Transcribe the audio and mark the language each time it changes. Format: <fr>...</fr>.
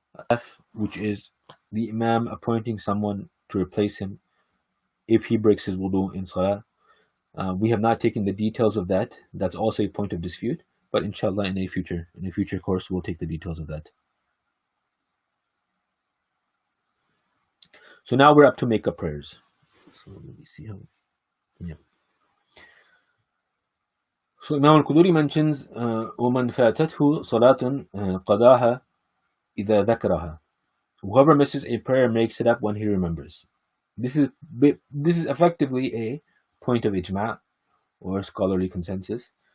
<en>F, which is the imam appointing someone to replace him if he breaks his wudu in salah. We have not taken the details of that. That's also a point of dispute, but inshallah in a future course we'll take the details of that. So now we're up to make-up prayers. So let me see how. Yeah. So Imam al-Quduri mentions</en> <ar>وَمَنْ فَاتَتْهُ صَلَاةٌ قَضَاهَا إِذَا ذَكَرَهَا.</ar> <en>Whoever misses a prayer makes it up when he remembers. This is effectively a point of ijma' or scholarly consensus.</en>